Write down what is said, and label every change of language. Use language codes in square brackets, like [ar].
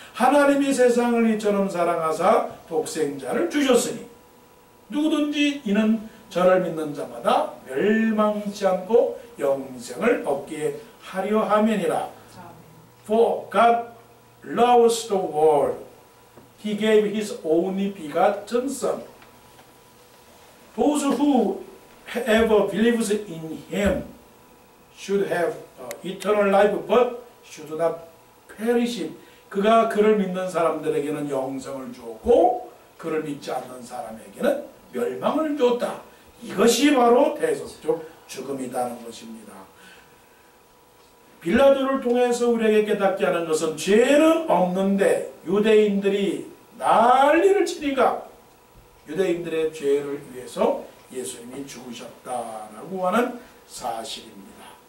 [ko] 하나님이 세상을 이처럼 사랑하사 독생자를 주셨으니 누구든지 이는 저를 믿는 자마다 멸망치 않고 영생을 얻게 하려 함이니라. [en] For God loves the world. He gave His only begotten Son. Those who ever believes in Him should have eternal life, but should not perish. [ko] 그가 그를 믿는 사람들에게는 영생을 주었고 그를 믿지 않는 사람에게는 멸망을 줬다. 이것이 바로 대속적 죽음이라는 것입니다. 빌라도를 통해서 우리에게 깨닫게 하는 것은 죄는 없는데 유대인들이 난리를 치니까 유대인들의 죄를 위해서 예수님이 죽으셨다라고 하는 사실입니다.